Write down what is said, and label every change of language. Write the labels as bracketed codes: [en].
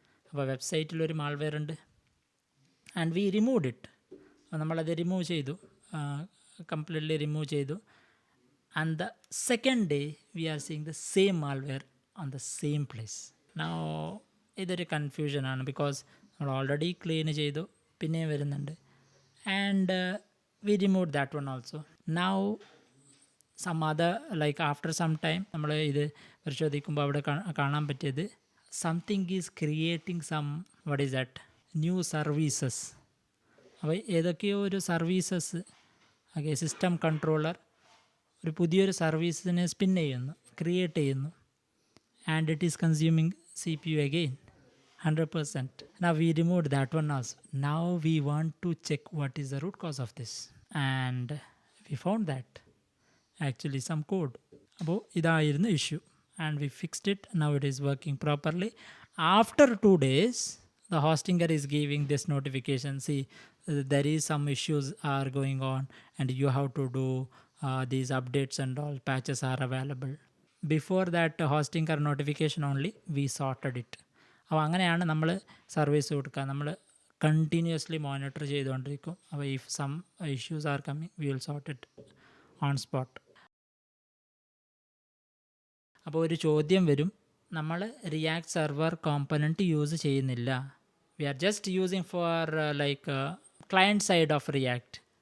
[ml] അപ്പോൾ വെബ്സൈറ്റിൽ ഒരു മാൽവെയർ ഉണ്ട് [en] And we removed it. [ml] നമ്മളത് റിമൂവ് ചെയ്തു, കംപ്ലീറ്റ്ലി റിമൂവ് ചെയ്തു. [en] And the second day we are seeing the same malware on the same place. [ml] Now ഇതൊരു കൺഫ്യൂഷനാണ്, ബിക്കോസ് നമ്മൾ ഓൾറെഡി ക്ലീൻ ചെയ്തു, പിന്നെയും വരുന്നുണ്ട്. [en] And we remove that one also. Now some other like after some time [ml] നമ്മൾ ഇത് പരിശോധിക്കുമ്പോൾ അവിടെ കാണാൻ പറ്റിയത് [en] Something is creating some what is that new services. [ml] അപ്പോൾ ഏതൊക്കെയോ ഒരു സർവീസസ്, ഓക്കെ, സിസ്റ്റം കൺട്രോളർ ഒരു പുതിയൊരു സർവീസിനെ സ്പിൻ ചെയ്യുന്നു, ക്രിയേറ്റ് ചെയ്യുന്നു. [en] And it is consuming CPU again 100%. Now we removed that one also. Now we want to check what is the root cause of this. And we found that actually some code. [ml] അപ്പോൾ ഇതായിരുന്നു issue. [en] And we fixed it. Now it is working properly. After 2 days, the hostinger is giving this notification. See, there is some issues are going on and you have to do these updates and all, patches are available. Before that hostinger notification only, we sorted it. [ml] അപ്പോൾ അങ്ങനെയാണ് നമ്മൾ service കൊടുക്കുക. നമ്മൾ continuously monitor ചെയ്തുകൊണ്ടിരിക്കും. [en] അപ്പോൾ if some issues are coming, we will sort it on spot. [ml] അപ്പോൾ ഒരു ചോദ്യം വരും, നമ്മൾ റിയാക്ട് സെർവർ കോമ്പണൻറ്റ് യൂസ് ചെയ്യുന്നില്ല, [en] We are just using for like client side of React.